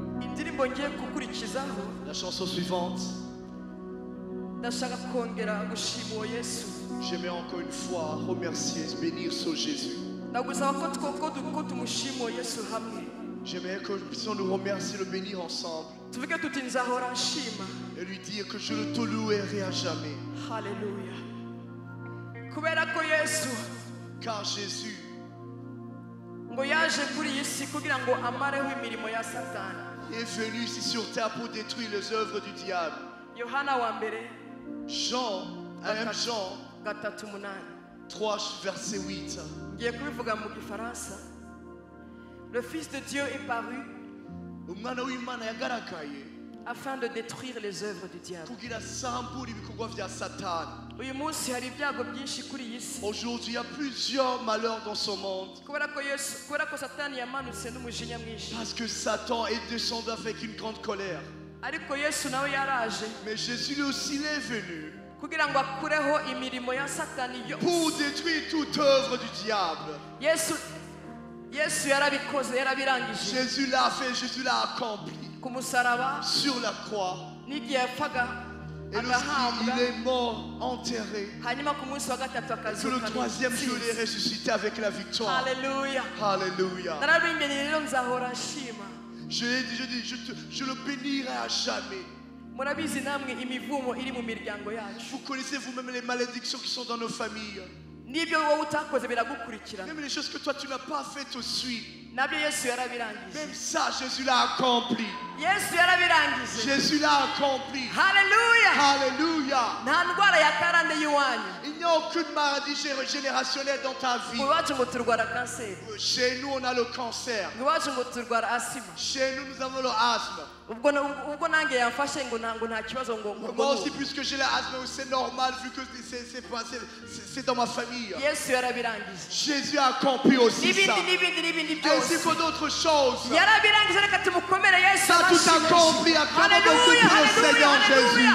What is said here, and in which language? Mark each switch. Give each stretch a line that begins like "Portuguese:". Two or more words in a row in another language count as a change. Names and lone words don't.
Kinyarwanda: indirimbo ngiye gukurikizaho
French: La chanson suivante,
Kinyarwanda: ndashaka kongera gushima uwo Yesu.
French: j'aimerais encore une fois remercier, bénir ce Jésus.
Kinyarwanda: ndagusaba ko tumushima uwo Yesu hamwe.
French: J'aimerais que nous puissions nous remercier, le bénir ensemble
Kinyarwanda: tuvuge tuti nzahora nshima.
French: et lui dire que je ne te louerai à jamais.
Kinyarwanda: Haleluya. kubera ko Yesu
French: Car Jésus
Kinyarwanda: ngo yaje kuri iyi si kugira ngo amareho imirimo ya Satani.
French: est venu ici sur terre pour détruire les œuvres du diable.
Kinyarwanda: Yohana wa mbere
French: Jean, 1 Jean 3:8. 3, verset 8.
Kinyarwanda: ngiye kubivuga mu gifaransa.
French: Le Fils de Dieu est paru
Kinyarwanda: Umwana w'Imana yagaragaye
French: afin de détruire les œuvres du diable.
Kinyarwanda: kugira asambure ibikorwa vya Satani. uyu munsi hari ibyago byinshi kuri iyi si
French: Aujourd'hui, il y a plusieurs malheurs dans ce monde
Kinyarwanda: kubera ko Satani yamanutse n'umujinya mwinshi.
French: parce que Satan est descendu avec une grande colère.
Kinyarwanda: ariko Yesu nawe yaraje
French: Mais Jésus lui aussi il est venu
Kinyarwanda: kugira ngo akureho imirimo ya Satani yose.
French: pour détruire toute œuvre du diable.
Kinyarwanda: Yesu yarabikoze, yarabirangije
French: Jésus l'a fait, Jésus l'a accompli
Kinyarwanda: ku musaraba.
French: sur la croix.
Kinyarwanda: n'igihe yapfaga
French: Et
Kinyarwanda: agahabwa,
French: lorsqu'il est mort, enterré,
Kinyarwanda: hanyuma ku munsi wa gatatu
French: que le
Kinyarwanda: akazuka.
French: troisième jour il est ressuscité avec la victoire.
Kinyarwanda: Haleluya.
French: Alléluia.
Kinyarwanda: narabingeni rero nzahora nshima.
French: Je le bénirai à jamais.
Kinyarwanda: murabizi namwe imivumo iri mu miryango yacu.
French: Vous connaissez vous-même les malédictions qui sont dans nos familles.
Kinyarwanda: n'ibyo wowe utakoze biragukurikirana.
French: Même les choses que toi tu n'as pas fait te suivent.
Kinyarwanda: nabyo Yesu yarabirangije.
French: Même ça, Jésus l'a accompli.
Kinyarwanda: Yesu yarabirangije.
French: Jésus l'a accompli.
Kinyarwanda: Haleluya.
French: Alléluia.
Kinyarwanda: nta ndwara ya karande y'iwanyu.
French: Il n'y a aucune maladie générationnelle dans ta vie.
Kinyarwanda: iwacu ngo turwara kanseri.
French: Chez nous, on a le cancer.
Kinyarwanda: iwacu ngo turwara asima.
French: Chez nous, nous avons le asthme.
Kinyarwanda: ubwo nange yamfashe ngo nta kibazo ngo
French: Moi aussi, puisque j'ai l'asthme, c'est normal vu que c'est dans ma famille.
Kinyarwanda: Yesu yarabirangije.
French: Jésus a accompli aussi ça.
Kinyarwanda: n'ibindi
French: Ainsi
Kinyarwanda: byose
French: que d'autres choses.
Kinyarwanda: yarabirangije. reka tumukomere Yesu.
French: Ça a tout accompli. Acclamons beaucoup pour le Seigneur Jésus.